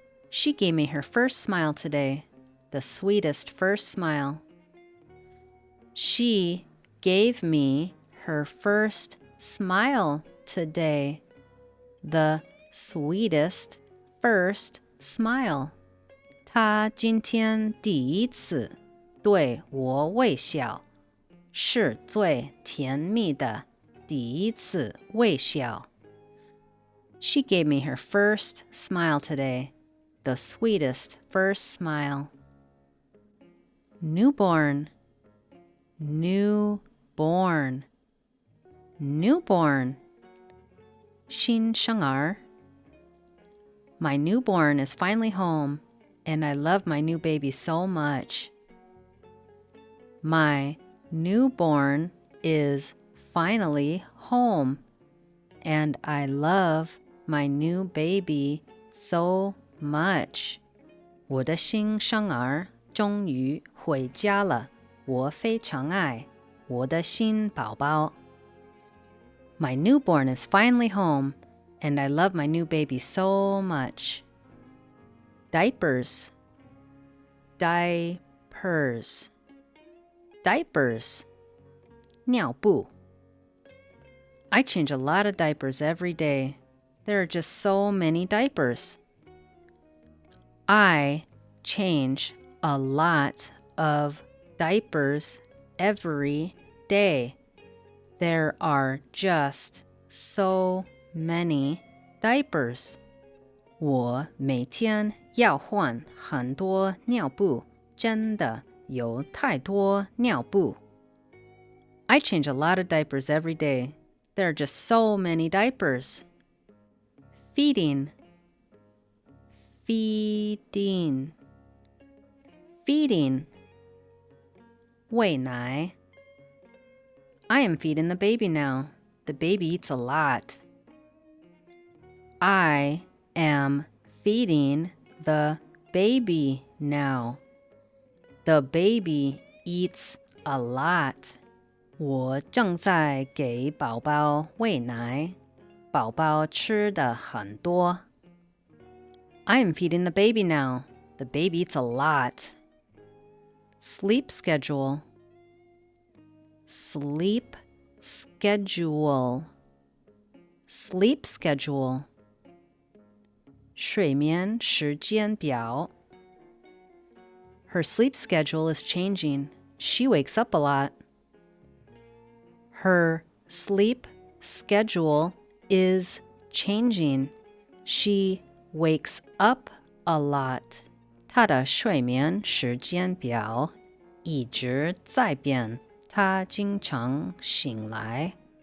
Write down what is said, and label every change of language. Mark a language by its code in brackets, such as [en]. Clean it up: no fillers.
[en] She gave me her first smile today, the sweetest first smile. She gave me her first smile today, the sweetest first smile. [zh] 她今天第一次对我微笑，是最甜蜜的第一次微笑。 [en] She gave me her first smile today, the sweetest first smile. Newborn. Newborn. Newborn. [zh] 新生儿. [en] My newborn is finally home, and I love my new baby so much. My newborn is finally home, and I love my new baby so much. [zh] 我的新生儿终于回家了，我非常爱我的新宝宝。 [en] My newborn is finally home, and I love my new baby so much. Diapers. Diapers. Diapers. 尿布. I change a lot of diapers every day. There are just so many diapers. I change a lot of diapers every day. There are just so many diapers. [zh] 我每天要换很多尿布，真的有太多尿布。 [en] I change a lot of diapers every day. There are just so many diapers. Feeding. Feeding. Feeding. 喂奶. I am feeding the baby now. The baby eats a lot. I am feeding the baby now. The baby eats a lot. [zh] 我正在给宝宝喂奶，宝宝吃的很多。 [en] I am feeding the baby now. The baby eats a lot. Sleep schedule. Sleep schedule. Sleep schedule. [zh] 睡眠时间表. [en] Her sleep schedule is changing. She wakes up a lot. Her sleep schedule is changing. She wakes up a lot. [zh] 她的睡眠时间表一直在变，她经常醒来。